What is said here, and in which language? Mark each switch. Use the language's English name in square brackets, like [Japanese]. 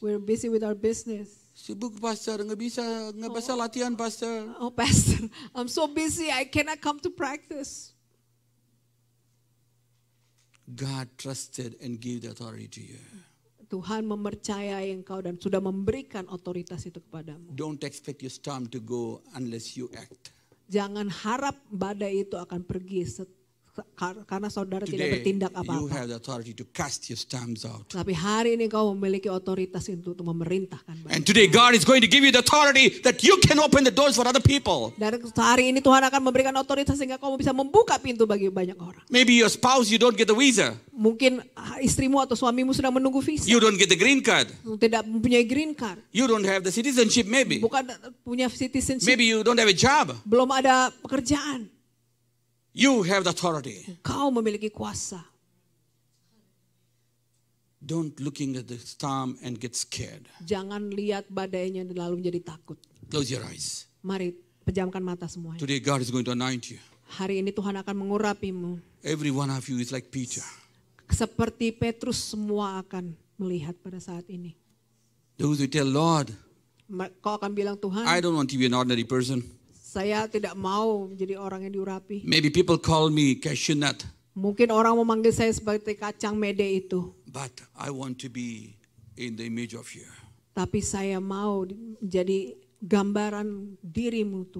[English] We're busy with our business. [Indonesian] Sibuk pastor, nggak bisa latihan pastor. [English] Oh, Pastor, I'm so busy. I cannot come to practice. God trusted and gave the authority to you. [Indonesian] Tuhan mempercayai engkau dan sudah memberikan otoritas itu kepadamu. [English] Don't expect your storm to go unless you act. [Indonesian] Jangan harap badai itu akan pergi karena saudara tidak [English] Today, [Indonesian] bertindak [English] you [Indonesian] apa-apa. [English] have the authority to cast your storms out. [Indonesian] Tapi hari ini kau memiliki otoritas untuk memerintahkan badai. [English] And today God is going to give you the authority that you can open the doors for other people. [Indonesian] Dan hari ini Tuhan akan memberikan otoritas sehingga kau bisa membuka pintu bagi banyak orang. [English] Maybe your spouse, you don't get the visa. [Indonesian] Mungkin istrimu atau suamimu sedang menunggu visa. [English] You don't get the green card. [Indonesian] Tidak mempunyai green card. [English] You don't have the citizenship maybe. [Indonesian] Bukan punya citizenship. [English] Maybe you don't have a job. [Indonesian] Belum ada pekerjaan. [English] You have the authority. [Indonesian] Kau memiliki kuasa. [English] Don't looking at the storm and get scared. [Indonesian] Jangan lihat badainya dan lalu menjadi takut. [English] Close your eyes. [Indonesian] Mari pejamkan mata semuanya. [English] Today God is going to anoint you. [Indonesian] Hari ini Tuhan akan mengurapimu. [English] Every one of you is like Peter. [Indonesian] Seperti Petrus semua akan melihat pada saat ini. [English] Those who tell Lord, [Indonesian] Kau akan bilang, Tuhan, [English] I don't want to be an ordinary person. [Indonesian] saya tidak mau menjadi orang yang diurapi. [English] Maybe people call me cashew nut, [Indonesian] Mungkin orang memanggil saya seperti kacang mede itu. [English] but I want to be in the image of you. [Indonesian] Tapi saya mau menjadi gambaran dirimu,